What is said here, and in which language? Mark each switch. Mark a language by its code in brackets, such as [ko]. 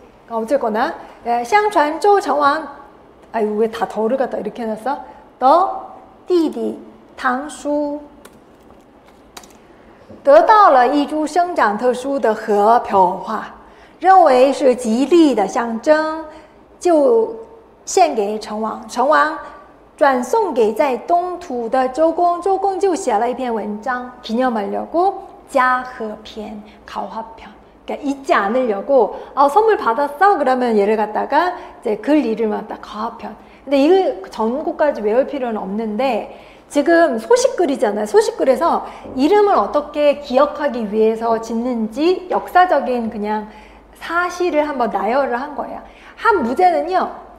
[ko] 어쨌거나 [zh] 相传周成王 [ko] 아유 왜 다 더를 갖다 이렇게 해놨어? [zh] 더弟弟唐叔得到了一株生长特殊的禾瓢花，认为是吉利的象征，就献给成王。成王转送给在东土的周公，周公就写了一篇文章， [ko] 기념하려고 [zh] 嘉禾篇, 가화편. [ko] 그러니까 잊지 않으려고 선물 받았어? 그러면 얘를 갖다가 이제 글 이름을 갖다 가화편. 근데 이 전곡까지 외울 필요는 없는데 지금 소식글이잖아요. 소식글에서 이름을 어떻게 기억하기 위해서 짓는지 역사적인 그냥 사실을 한번 나열을 한 거예요. 한 무제는요.